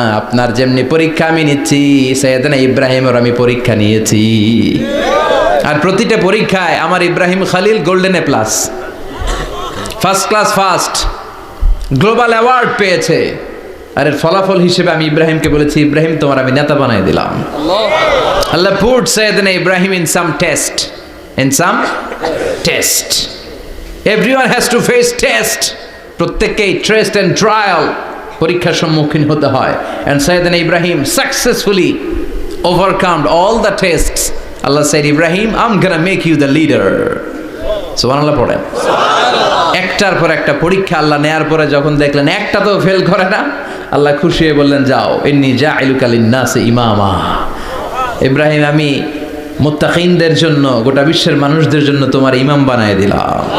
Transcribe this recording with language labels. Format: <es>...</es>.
<bn>আপনার যেমনি পরীক্ষা আমি নিচ্ছি, সাইয়েদনা ইব্রাহিমের আমি পরীক্ষা নিয়েছি। আর প্রতিটা পরীক্ষায় আমার Ibrahim Khalil golden A plus, first class first, global award পেয়েছে। আর এর ফলাফল হিসেবে আমি ইব্রাহিমকে বলেছি, ইব্রাহিম তোমার আমি নেতা বানাই দিলাম।</bn> <en>Allah put Sayyidina Ibrahim in some test, in some test. Everyone has to face test.</en> <bn>প্রত্যেককেই টেস্ট এন্ড ট্রায়াল, পরীক্ষার সম্মুখীন হতে হয়।</bn> <en>And Sayyidina Ibrahim successfully overcome all the tests. Allah said, Ibrahim, I'm gonna make you the leader.</en> <bn>সুবহানাল্লাহ পড়েন। একটার পর একটা পরীক্ষা আল্লাহ নেয়ার পরে যখন দেখলেন একটা তো ফেল করে না, আল্লাহ খুশি হয়ে বললেন, যাও,</bn> <ar>ইন্নী জাইলুকা লিন্নাসি ইমামা।</ar> <bn>ইব্রাহিম, আমি মুত্তাকিনদের জন্য, গোটা বিশ্বের মানুষদের জন্য তোমার ইমাম বানায় দিলাম।</bn>